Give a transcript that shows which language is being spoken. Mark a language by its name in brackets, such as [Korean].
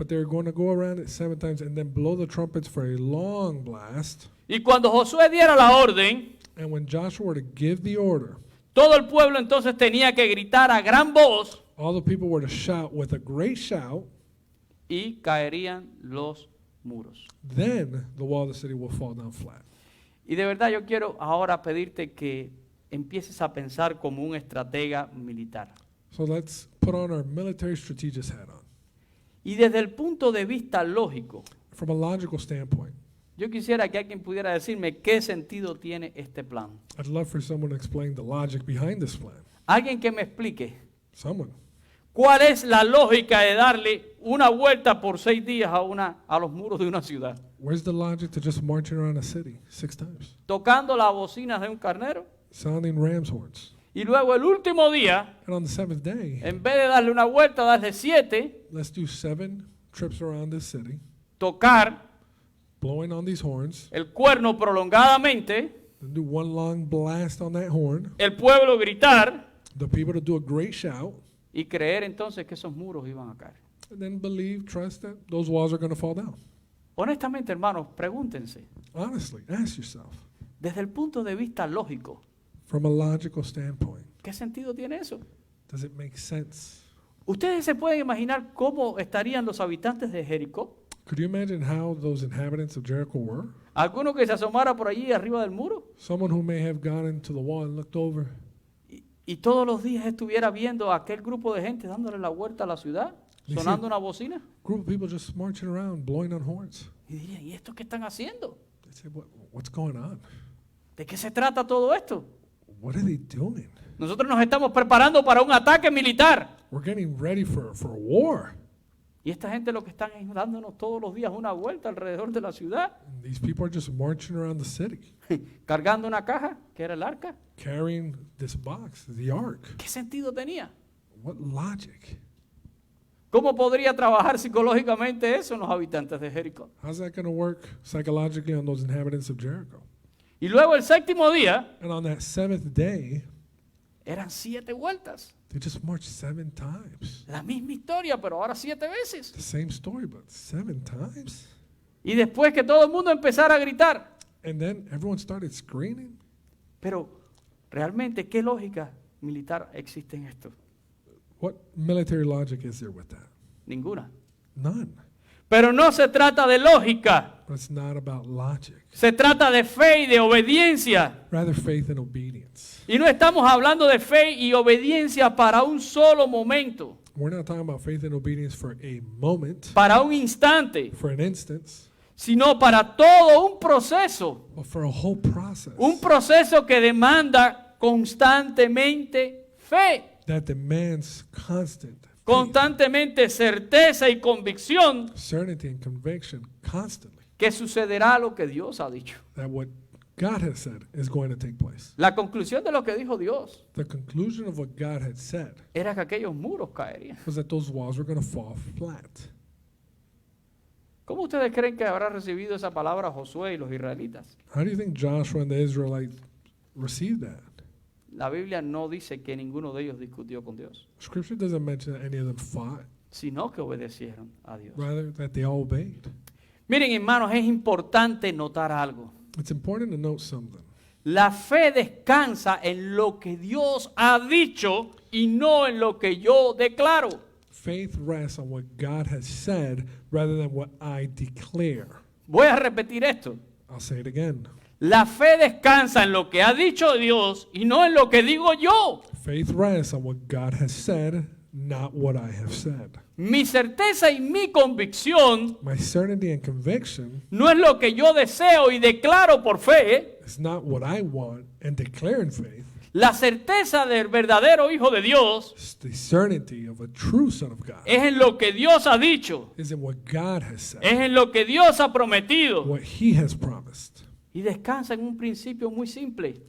[English] But they were going to go around it 7 times and then blow the trumpets for a long blast. [Spanish] Y cuando Josué diera la orden, [English] And when Joshua were to give the order, [Spanish] todo el pueblo entonces tenía que gritar a gran voz [English] all the people were to shout with a great shout. [Spanish] y caerían los muros. [English] Then the wall of the city will fall down flat. [Spanish] Y de verdad yo quiero ahora pedirte que empieces a pensar como un estratega militar. [English] So let's put on our military strategist hat on. [Spanish] Y desde el punto de vista lógico, [English] From a logical standpoint, [Spanish] yo quisiera que alguien pudiera decirme qué sentido tiene este plan. [English] I'd love for someone to explain the logic behind this plan. [Spanish] Alguien que me explique [English] Someone. [Spanish] cuál es la lógica de darle una vuelta por 6 días a los muros de una ciudad, [English] Where's the logic to just marching around a city 6 times? [Spanish] tocando las bocinas de un carnero. [English] Sounding ram's horns. [Spanish] Y luego el último día, [English] And on the 7th day, [Spanish] en vez de darle una vuelta, darle 7, [English] let's do 7 trips around this city, [Spanish] tocar [English] blowing on these horns, [Spanish] el cuerno prolongadamente, [English] then do one long blast on that horn, [Spanish] el pueblo gritar [English] the people to do a great shout, [Spanish] y creer entonces que esos muros iban a caer. [English] and then believe, trust that those walls are going to fall down. [Spanish] Honestamente, hermanos, pregúntense, [English] Honestly, ask yourself, [Spanish] desde el punto de vista lógico, [English] from a logical standpoint, [Spanish] ¿qué sentido tiene eso? [English] does it make sense? [Spanish] ¿Ustedes se pueden imaginar cómo estarían los habitantes de Jericó? [English] Could you imagine how those inhabitants of Jericho were? [Spanish] ¿Alguno que se asomara por allí arriba del muro? [English] Someone who may have gone into the wall and looked over, [Spanish] Y todos los días estuviera viendo a aquel grupo de gente dándole la vuelta a la ciudad, Dice- sonando una bocina. [English] group of people just marching around, blowing on horns. [Spanish] Y dirían, ¿y esto qué están haciendo? [English] They say, what's going on? [Spanish] ¿De qué se trata todo esto? [English] What are they doing? [Spanish] Nosotros nos estamos preparando para un ataque militar. [English] We're getting ready for a war. [Spanish] Y esta gente lo que están es dándonos todos los días una vuelta alrededor de la ciudad, [English] And these people are just marching around the city, [Spanish] cargando una caja, que era el arca. [English] carrying this box, the ark. [Spanish] ¿Qué sentido tenía? [English] What logic? [Spanish] ¿Cómo podría trabajar psicológicamente eso en los habitantes de Jericó? [English] How's that going to work psychologically on those inhabitants of Jericho? [Spanish] Y luego el séptimo día [English] And on that seventh day, [Spanish] eran 7 vueltas. [English] they just marched 7 times. [Spanish] La misma historia, pero ahora 7 veces. [English] The same story, but 7 times. [Spanish] Y después que todo el mundo empezara a gritar. [English] And then everyone started screaming. [Spanish] Pero, ¿realmente qué lógica militar existe en esto? [English] What military logic is there with that? [Spanish] Ninguna. [English] None. [Spanish] Pero no se trata de lógica. [English] But it's not about logic. [Spanish] Se trata de fe y de obediencia. [English] Rather, faith and obedience. [Spanish] Y no estamos hablando de fe y obediencia para un solo momento, [English] We're not talking about faith and obedience for a moment, [Spanish] para un instante, [English] for an instance, [Spanish] sino para todo un proceso. [English] but for a whole process [Spanish] Un proceso que demanda constantemente fe, [English] that demands constant faith, [Spanish] constantemente certeza y convicción [English] certainty and conviction constantly [Spanish] que sucederá lo que Dios ha dicho. [English] that what God has said is going to take place. [Spanish] La conclusión de lo que dijo Dios [English] The conclusion of what God had said [Spanish] era que aquellos muros caerían. [English] was that those walls were going to fall flat. [Spanish] ¿Cómo ustedes creen que habrá recibido esa palabra Josué y los israelitas? [English] How do you think Joshua and the Israelites received that? [Spanish] La Biblia no dice que ninguno de ellos discutió con Dios, [English] Scripture doesn't mention that any of them fought, [Spanish] sino que obedecieron a Dios. [English] rather that they all obeyed. [Spanish] Miren, hermanos, es importante notar algo. [English] It's important to note something. [Spanish] La fe descansa en lo que Dios ha dicho y no en lo que yo declaro. [English] Faith rests on what God has said rather than what I declare. [Spanish] Voy a repetir esto. [English] I'll say it again. [Spanish] La fe descansa en lo que ha dicho Dios y no en lo que digo yo. [English] Faith rests on what God has said, not what I have said. [Spanish] Mi certeza y mi convicción [English] My certainty and conviction [Spanish] no es lo que yo deseo y declaro por fe. [English] is not what I want and declare in faith. [Spanish] La certeza del verdadero Hijo de Dios [English] It's the certainty of a true Son of God. [Spanish] es en lo que Dios ha dicho, [English] Is in what God has said, [Spanish] es en lo que Dios ha prometido. [English] what He has promised. [Spanish] Y descansa en un principio muy simple.